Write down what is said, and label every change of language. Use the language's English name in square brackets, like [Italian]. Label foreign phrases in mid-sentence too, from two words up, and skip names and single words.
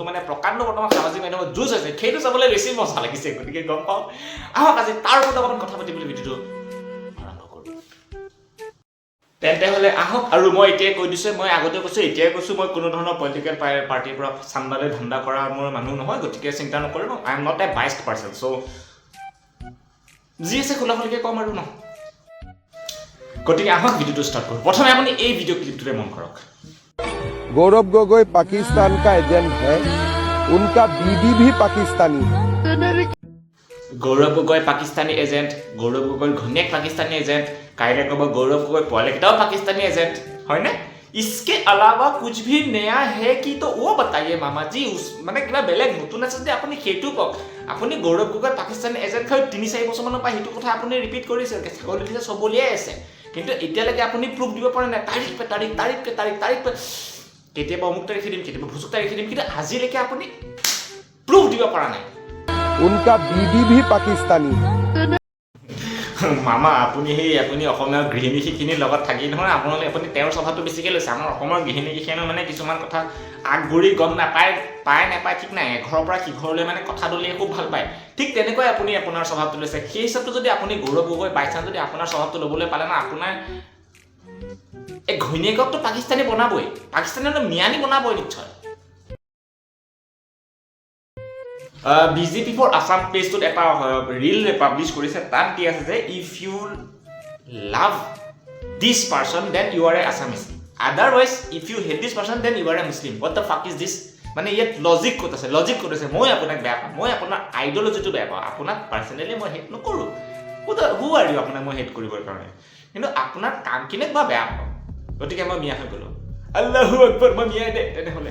[Assamese] মানে প্ৰকাণ্ড বৰ্তমান সামাজিক মাধ্যমত যুঁজ হৈছে সেইটো চাবলৈ বেছি মজা লাগিছে গতিকে গম পাওঁ আহক আজি তাৰ ওপৰত অকণমান কথা পাতিবলৈ ভিডিঅ'টো আৰম্ভ কৰোঁ তেন্তে হ'লে আহক আৰু মই এতিয়াই কৈ দিছোঁ মই আগতে কৈছোঁ এতিয়াই কৈছোঁ মই কোনো ধৰণৰ পলিটিকেল পাৰ্টিৰ পৰা চান্দালৈ ধান্দা কৰা মোৰ মানুহ নহয় গতিকে চিন্তা নকৰিব [English] I am not a biased person [Assamese] চ' যি আছে খোলা খুলিকৈ ক'ম আৰু ন গতিকে আহক ভিডিঅ'টো ষ্টাৰ্ট কৰোঁ প্ৰথমে আপুনি এই ভিডিঅ' ক্লিপটোৰে মন কৰক [Hindi] गौरव गोगोई पाकिस्तान का एजेंट है उनका बीवी भी पाकिस्तानी है [Assamese] গৌৰৱ গগৈ পাকিস্তানী এজেণ্ট গৌৰৱ গগৈৰ ঘনীয়েক পাকিস্তানী এজেণ্ট কাইলৈ ক'ব গৌৰৱ গগৈ পোৱালিকেইটাও পাকিস্তানী এজেণ্ট হয়নে [Hindi] इसके अलावा कुछ भी नया है कि तो वो बताइए मामा जी [Assamese] মানে কিবা বেলেগ নতুন আছে যে আপুনি সেইটো কওক আপুনি গৌৰৱ গগৈ পাকিস্তানী এজেণ্ট হয় 3-4 বছৰমানৰ পৰা সেইটো কথা আপুনি ৰিপিট কৰিছে ছাগলী দিছে চব উলিয়াই আছে কিন্তু এতিয়ালৈকে আপুনি প্ৰুফ দিব পৰা নাই তাৰিখ কেতিয়াবা অমুক তাৰিখে দিম কেতিয়াবা ভুচুক তাৰিখে দিম কিন্তু আজিলৈকে আপুনি প্ৰুফ দিব পৰা নাই [Hindi] उनका बीवी भी पाकिस्तानी है [Assamese] মামা আপুনি অসমীয়া গৃহিণীখিনিৰ লগত থাকি নহয় আপুনি তেওঁৰ স্বভাৱটো বেছিকৈ লৈছে আমাৰ অসমৰ গৃহিণীখিনিও মানে কিছুমান কথা আগবঢ়ি গম নাপায় ঠিক নাই এঘৰৰ পৰা সিঘৰলৈ মানে কথা দলিয়াই খুব ভাল পায় ঠিক তেনেকৈ আপুনি আপোনাৰ স্বভাৱটো লৈছে সেই হিচাপটো যদি আপুনি গৌৰৱ গগৈ বাইচান্স যদি আপোনাৰ স্বভাৱটো ল'বলৈ পালে না আপোনাৰ এই ঘৈণীয়েককতো পাকিস্তানী বনাবই পাকিস্তানীটো মিয়ানী বনাবই নিশ্চয় বিজেপি ফৰ আসাম পেজটোত এটা ৰিল পাব্লিছ কৰিছে তাত দি আছে যে [English] If you love this person then you are a Assamese otherwise if you hate this person then you are a Muslim what the fuck is this [Assamese] মানে ইয়াত লজিক ক'ত আছে মই আপোনাক বেয়া পাওঁ মই আপোনাৰ আইডিঅ'লজিটো বেয়া পাওঁ আপোনাক পাৰ্চনেলি মই হেট নকৰোঁ [English] who are you [Assamese] আপোনাক মই হেট কৰিবৰ কাৰণে কিন্তু আপোনাৰ কামখিনিক মই বেয়া পাওঁ গতিকে মই মিয়া হৈ গ'লোঁ [Arabic] الله أكبر [Assamese] মই মিয়াই দে তেনেহ'লে